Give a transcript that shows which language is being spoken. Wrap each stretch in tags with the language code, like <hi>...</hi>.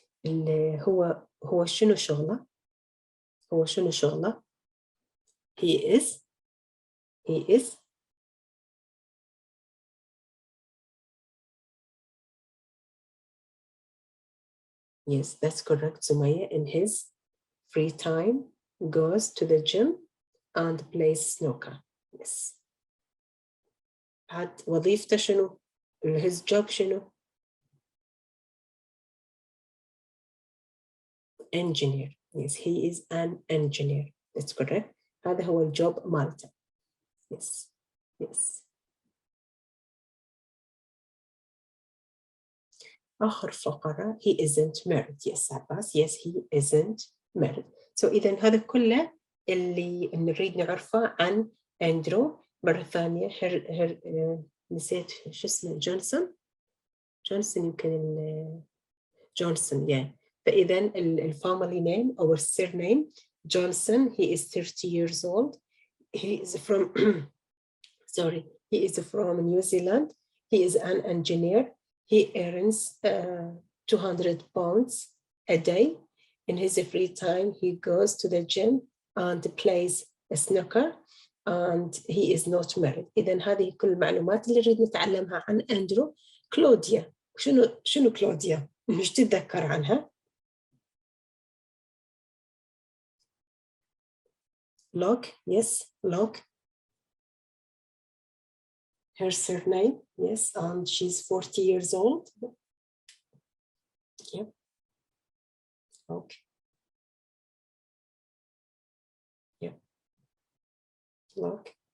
<ar>اللي هو شنو شغله؟</ar> <en>He is yes, that's correct Sumaya. In his free time goes to the gym and plays snooker. Yes.</en> <ar>هاد وظيفته شنو؟</ar> <en>his job</en> <ar>شنو؟ engineer.</ar> <en>Yes, he is an engineer. That's correct.</en> <ar>هذا هو الجوب مالته.</ar> <en>Yes.</en> <ar>آخر فقرة</ar> <en>he isn't married. Yes, Abbas. Yes, he isn't married.</en> <ar>So إذن هذا كله اللي نريد نعرفه عن أندرو. مرة ثانية نسيت شو اسمه جونسون يمكن جونسون يعني. فإذا الفاميلي نيم أو السيرنيم جونسون.</ar> <en>He is 30 years old. He is from New Zealand. he is an engineer. He earns 200 pounds a day. In his free time, he goes to the gym and plays snooker, and he is not married.</en> <ar>إذن هذه كل المعلومات اللي نريد نتعلمها عن أندرو. كلوديا، شنو كلوديا؟ مش تتذكر عنها؟</ar> <en>Locke, yes, Locke. Her surname, yes, and she's 40 years old. Yep. Okay. Yep. Locke.</en>